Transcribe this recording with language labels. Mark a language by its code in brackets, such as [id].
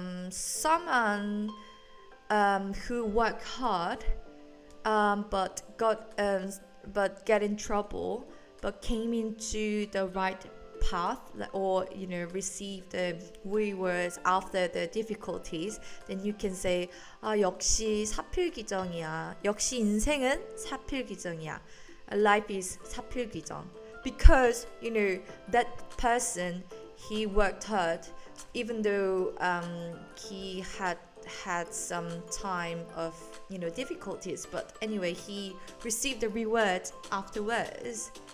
[en] someone who worked hard but get in trouble, but came into the right path, or received the rewards after the difficulties, then you can say [ko] 역시 사필귀정이야. 역시 인생은 사필귀정이야. [en] Life is 사필귀정. Because that person, he worked hard, even though he had some time of difficulties, but anyway he received the reward afterwards.